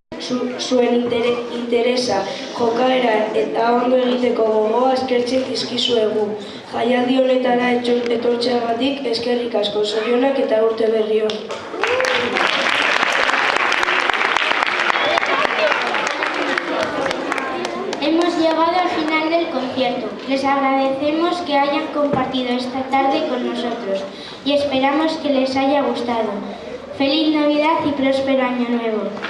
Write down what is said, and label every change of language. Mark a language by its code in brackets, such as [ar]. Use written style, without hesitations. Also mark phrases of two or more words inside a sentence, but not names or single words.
[eu] zuen interesa, jokaera eta ondo egiteko gogoa eskertzen dizkizuegu. Jaialdi honetara etortzeagatik eskerrik asko, zorionak eta urte berri on. [es] Hemos llegado al final del concierto. Les agradecemos que hayan compartido esta tarde con nosotros y esperamos que les haya gustado. Feliz Navidad y próspero Año Nuevo.